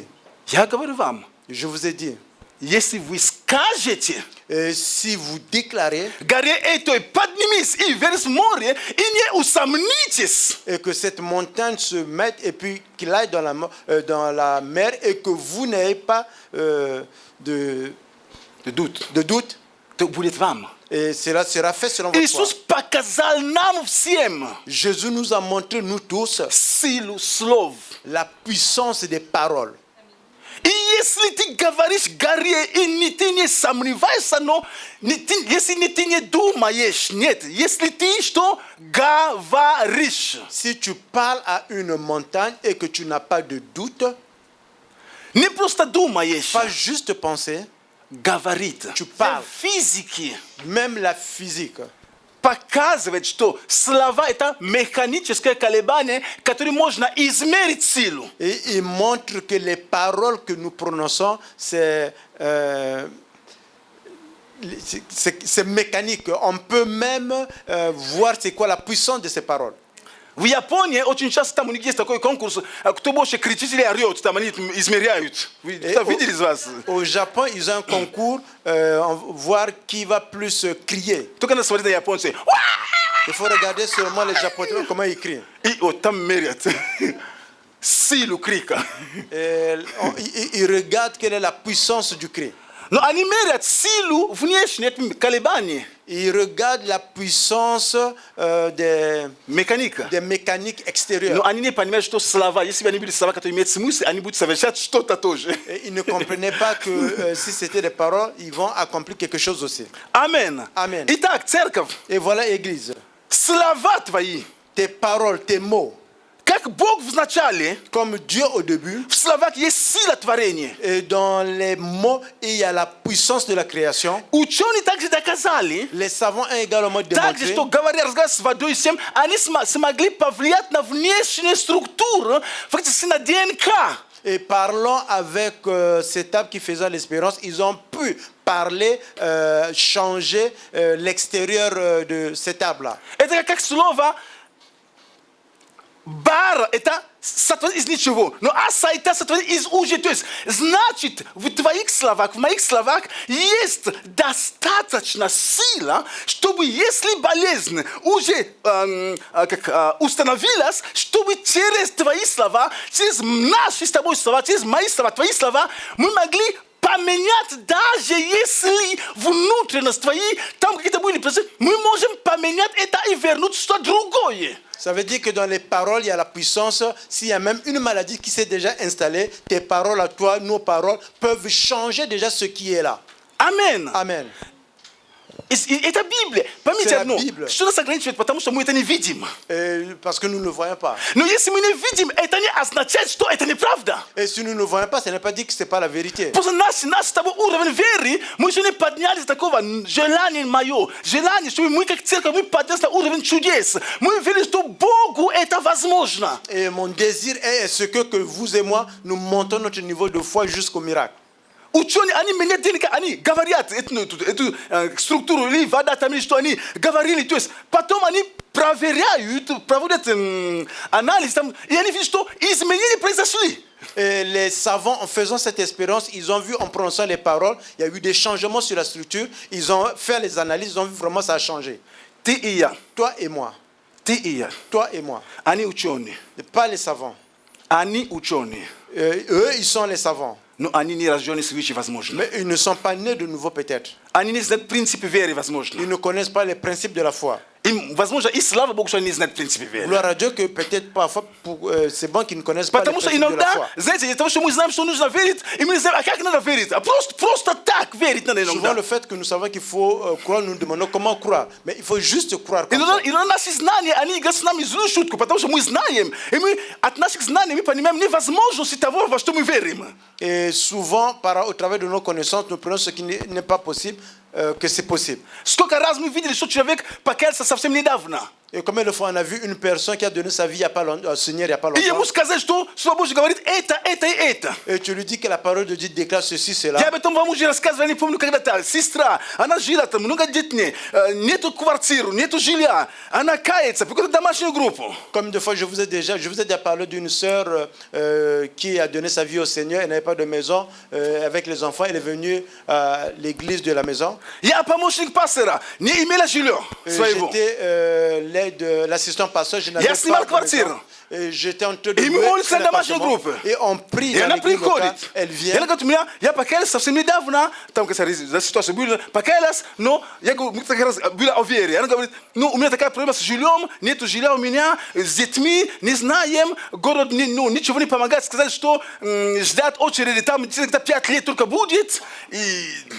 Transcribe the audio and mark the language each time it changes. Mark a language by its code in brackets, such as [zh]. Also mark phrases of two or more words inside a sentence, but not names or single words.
[ru] Я говорю вам, [fr] Je vous ai dit, [ru] если вы скажете, [fr] si vous déclarez [ru] горе этой поднимись и вверх море, и не усомнитесь. [fr] et que cette montagne se mette et puis qu'il aille dans la mer et que vous n'ayez pas de doute, [ru] То будет вам. [fr] et cela sera fait selon votre foi. [ru] Иисус показал нам всем [fr] Jésus nous a montré, nous tous, [ru] силу слов. [fr] la puissance des paroles. [ru] И если ты говоришь горе, и ты не сомневаешься, но если ты не думаешь, нет, если ты что говоришь, [fr] Si tu parles à une montagne et que tu n'as pas de doute, [ru] не просто думаешь, [fr] pas juste penser, [ru] говорит. [fr] Tu parles. [ru] Физики. [fr] même la physique. [ru] показывает, что слова это механическое колебание, которое можно измерить силу. [fr] Et il montre que les paroles que nous prononçons, c'est mécanique. On peut même voir c'est quoi la puissance de ces paroles. [ru] В Японии очень часто там у них есть такой конкурс, кто больше кричит или орет, там они измеряют. Вы видели из вас? [fr] Au Japon, ils ont un concours, voir qui va plus crier. [ru] Только надо смотреть на японцев. [fr] Il faut regarder seulement les Japonais, comment ils crient. [ru] И вот там мерят силу крика. [fr] Ils regardent quelle est la puissance du cri. [ru] Но они мерят силу внешнее колебание. [fr] Ils regardent la puissance des Mécanique. mécaniques extérieures. [ru] Но они не понимают, что слова, если бы они были слова, которые имеют смысл, они будут совершать что-то тоже. [fr] Et ils ne comprenaient pas que si c'était des paroles, ils vont accomplir quelque chose aussi. [ru] Amen. [fr] Amen. [ru] Итак, церковь, [fr] Et voilà, Église, [ru] слова твои, [fr] tes paroles, tes mots, [ru] как Бог вначале, [fr] comme Dieu au début, [ru] в словах есть сила творения. [fr] et dans les mots, il y a la puissance de la création. [ru] Ученые также доказали, [fr] Les savants ont également [ru] также, [fr] démontré [ru] что говоря разговаривая с водой и всем, они смогли повлиять на внешнюю структуру, фактически на ДНК. [fr] et parlant avec cette table qui faisait l'espérance, ils ont pu parler, changer l'extérieur de cette table-là. [ru] Это как слово бар, это сотворить из ничего. Но аса это сотворить из уже. То есть, значит, в твоих словах, в моих словах есть достаточно сила, чтобы, если болезнь уже установилась, чтобы через твои слова, через наши с тобой слова, через мои слова, твои слова, мы могли поменять, даже если внутренность твои, там какие-то были процессы, мы можем поменять это и вернуть что-то другое. [fr] Ça veut dire que dans les paroles, il y a la puissance. S'il y a même une maladie qui s'est déjà installée, tes paroles à toi, nos paroles, peuvent changer déjà ce qui est là. [ru] Amen. [fr] Amen. [ru] Это Библия. Поймите [fr] C'est la [ru] одно, [fr] Bible. [ru] что нас ограничивает, потому что мы это не видим. [fr] Parce que nous ne le voyons pas. [ru] Но если мы не видим, это не означает, что это неправда. [fr] Et si nous ne le voyons pas, ça n'est pas dit que ce n'est pas la vérité. [ru] Просто наш с тобой уровень веры, мы еще не поднялись до такого желания мое, желание, чтобы мы как церковь, мы поднялись на уровень чудес. Мы верим, что Богу это возможно. [fr] Et mon désir est ce que vous et moi, nous montons notre niveau de foi jusqu'au miracle. [ru] Ученые, они меняют ДНК, они говорят эту структуру, или вода там, или что они говорили. То есть потом они проверяют, проводят анализ, там, и они видят, что изменения произошли. [fr] Et les savants, en faisant cette expérience, ils ont vu, en prononçant les paroles, il y a eu des changements sur la structure. Ils ont fait les analyses, ils ont vu vraiment ça a changé. [ru] Ты и я, [fr] Toi et moi. [ru] ты и я, [fr] Toi et moi. [ru] они ученые, [fr] Pas les savants. [ru] они ученые, [fr] Eux, ils sont les savants. [ru] но они не рождены свыше, возможно. [fr] Mais ils ne sont pas nés de nouveau peut-être. [ru] Они не знают принципы веры, возможно. [fr] Ils ne connaissent pas les principes de la foi. [ru] Им, возможно, и слава Богу, что они не знают принципы веры. [fr] Gloire à Dieu que peut-être parfois, c'est bon qu'ils ne connaissent pas les [ru] Потому что [fr] principes de la [ru] иногда, [fr] foi. [ru] знаете, из-за того, что мы знаем, что нужно верить, и мы не знаем, а как надо верить. А просто так верить надо [fr] Souvent, [ru] иногда. [fr] le fait que nous savons qu'il faut croire, nous nous demandons comment croire. Mais il faut juste croire comme ça. [ru] И наши знания, они играют с нами злую шутку, потому что мы знаем, и мы от наших знаний мы понимаем невозможности того, во что мы верим. [fr] Et souvent, au travers de nos connaissances, nous prenons ce qui n'est pas possible, que c'est possible. [ru] Сколько раз мы видели, что человек покаялся совсем недавно. [fr] Et combien de fois on a vu une personne qui a donné sa vie il y a pas longtemps, au Seigneur il n'y a pas [ru] И ему [fr] longtemps, [ru] сказать, что Слово Божье говорит это и это. [fr] et tu lui dis que la parole de Dieu déclare ceci, cela. [ru] Я об этом вам уже рассказывал, я не помню, когда-то. Сестра, она жила там, много детей, нету квартиры, нету жилья. Она кается, приходит в домашнюю группу. [fr] Combien de fois je vous ai déjà parlé d'une sœur qui a donné sa vie au Seigneur, elle n'avait pas de maison, avec les enfants, elle est venue à l'église de la maison. [ru] Я помощник пастора, не имела жилья своего. [fr] J'étais l'assistant pasteur, je n'avais [ru] Я снимал [fr] pas de maison. [ru] квартиру. [fr] Et j'étais en train de [ru] И мы [fr] louer [ru] молимся [fr] un [ru] на домашнюю [fr] appartement. [ru] группу. [fr] Et on prie [ru] И [fr] dans [ru] она [fr] l'église locale. [ru] приходит. [fr] Elle [ru] И [fr] vient. [ru] она говорит, я покаялась совсем недавно, там какая-то ситуация была, покаялась, но я говорю, мы как раз были о вере. Она говорит, ну, у меня такая проблема с жильем, нету жилья у меня, с детьми, не знаем, город ничего не помогает. Сказали, что ждать очереди, там где-то 5 лет только будет.